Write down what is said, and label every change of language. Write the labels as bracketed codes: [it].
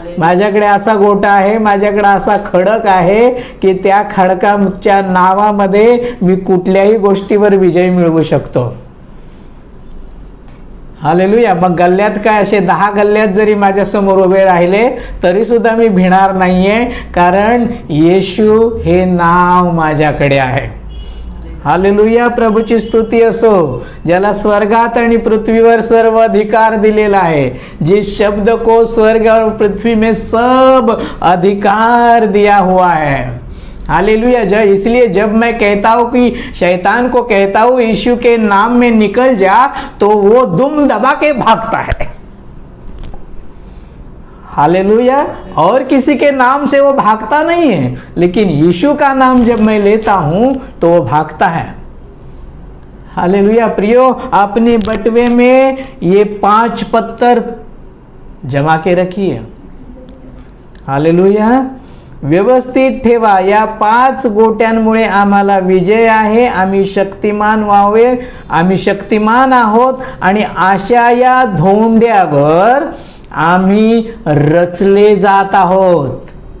[mr] माझ्याकडे असा गोटा आहे, माझ्याकडे असा खडक आहे की त्या खडकाच्या नावामध्ये मी कुठल्याही गोष्टीवर विजय मिळवू शकतो. हालेलुया. मग गल्ल्यात काय, असे 10 गल्ल्यात जरी माझ्या समोर उभे राहिले तरी सुद्धा मी भिणार नाहीये, कारण येशू हे नाव माझ्याकडे आहे. हालेलुया. प्रभूची स्तुती असो. ज्याला स्वर्गात आणि पृथ्वीवर सर्व अधिकार दिलेला आहे, [hi] जिस शब्द को स्वर्ग और पृथ्वी में सब अधिकार दिया हुआ है. हालेलुया. इसलिए जब मैं कहता हूं कि शैतान को कहता हूं यीशु के नाम में निकल जा, तो वो दुम दबा के भागता है. हालेलुया. और किसी के नाम से वो भागता नहीं है, लेकिन यीशु का नाम जब मैं लेता हूं तो वो भागता है. हालेलुया. प्रियो, अपने बटवे में ये 5 पत्थर जमा के रखिए. [mr] हालेलुया. व्यवस्थित ठेवा. या 5 गोट्यांमुळे आम्हाला विजय आहे. आम्ही शक्तिमान व्हावे, आम्ही शक्तिमान आहोत. आणि अशा या धोंड्यावर आम्ही रचले जात आहोत.